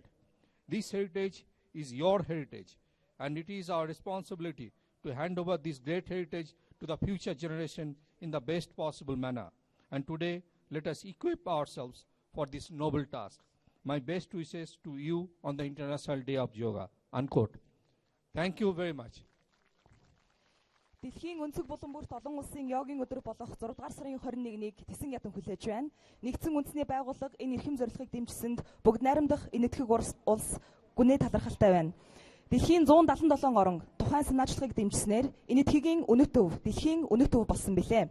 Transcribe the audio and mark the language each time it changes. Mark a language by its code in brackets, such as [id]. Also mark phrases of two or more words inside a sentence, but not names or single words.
[en] This heritage is your heritage, and it is our responsibility to hand over this great heritage to the future generation in the best possible manner. And today, let us equip ourselves for this noble task. My best wishes to you on the International Day of Yoga. Unquote. Thank you very much. [mn] Дэлхийн өнцөг булан бүрт олон улсын йогийн өдөр болох 6 дугаар сарын 21-нийг Тэсэн ядан хүлээж байна. Нэгдсэн үндэсний байгууллага энэ эрхэм зорилгыг дэмжсэнд бүгд найрамдах энэтхэг улс гүнээ талархалтай байна. Дэлхийн 177 орон тухайн санаачлагыг дэмжснээр энэтхэгийн өнөт төв дэлхийн өнөт төв болсон билээ.